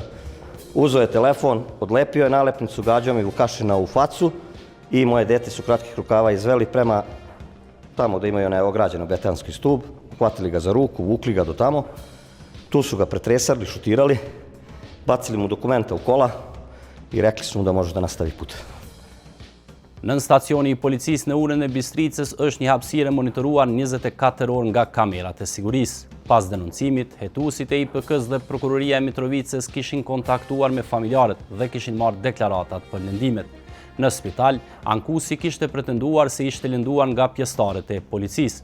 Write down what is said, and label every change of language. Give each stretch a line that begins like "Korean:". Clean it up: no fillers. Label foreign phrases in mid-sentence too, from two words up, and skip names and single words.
Serbian: Uzeo je telefon, odlepio je nalepnicu, gađao mi Vukašina u facu i moje dete su kratkih rukava izveli prema tamo da imaju onaj ograđeno betonski stub, hvatili ga za ruku, vukli ga do tamo, tu su ga pretresali, šutirali, bacili mu dokumenta u kola i rekli su mu da može da nastavi put.
Albanian: Nën stacioni i policisë në urën e Bistricës është një hapësirë monitoruar 24 orë nga kamerat e sigurisë. Pas denoncimit, hetuesit e IPK-s dhe Prokuroria e Mitrovicës kishin kontaktuar me familjarët dhe kishin marrë deklaratat për lëndimet. Në spital, ankuesi kishte pretenduar se ishte lënduar nga pjesëtarët e policisë.